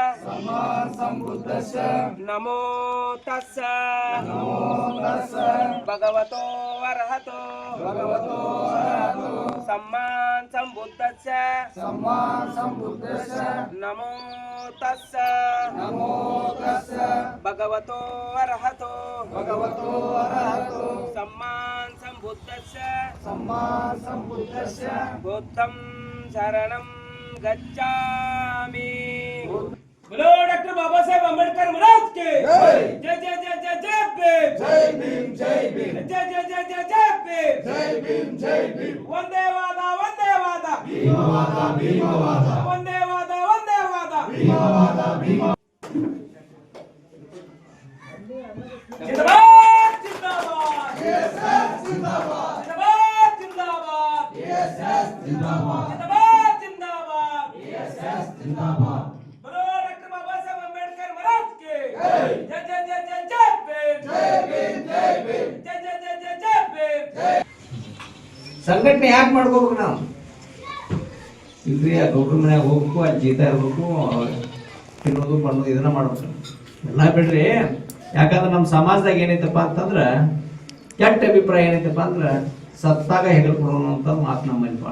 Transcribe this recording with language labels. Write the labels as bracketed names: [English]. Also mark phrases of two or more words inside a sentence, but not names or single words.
[Pali] नमो तस्स भगवतो अरहतो सम्मान संबुद्धस्य नमो तस्स भगवतो अरहतो सम्मान संबुद्धस्य बुद्धं शरणं गच्छामि। [Hindi] बोलो डॉक्टर बाबा साहेब अम्बेडकर महाराज के जय जय जय जय जय भीम जय भीम जय भीम जय जय जय जय जय भीम जय भीम वंदे वादा भीमवाद भीमवाद वंदे वादा भीमवाद भीमवाद जिंदाबाद जिंदाबाद बीएसएफ जिंदाबाद जिंदाबाद जिंदाबाद बीएसएफ जिंदाबाद जिंदाबाद जिंदाबाद बीएसएफ जिंदाबाद बोलो डॉक्टर बाबा साहब अम्बेडकर महाराज के जय जय जय जय जय भीम जय भीम जय जय जय जय जय भीम [Kannada] ಸಂಘಟನೆ ಯಾಕೆ ಮಾಡ್ಕೋಬೇಕು ನಾವು? ಇಲ್ರಿ ಆ ಗೌಡ್ರ ಮನ್ಯಾಗ ಹೋಗ್ಬೇಕು, ಅಲ್ಲಿ ಜೀತ ಇರ್ಬೇಕು, ತಿನ್ನೋದು ಮಾಡೋದು ಇದನ್ನ ಮಾಡ್ಬೇಕು ಎಲ್ಲ ಬಿಡ್ರಿ. ಯಾಕಂದ್ರೆ ನಮ್ಮ ಸಮಾಜದಾಗ ಏನೈತಪ್ಪ ಅಂತಂದ್ರ ಕೆಟ್ಟ ಅಭಿಪ್ರಾಯ ಏನೈತಪ್ಪ ಅಂದ್ರ ಸತ್ತಾಗ ಹೆಗಲ್ ಕೊಡೋಣ ಅಂತ ಮಾತು ನಮ್ಮಲ್ಲಿ ಬಾಳ.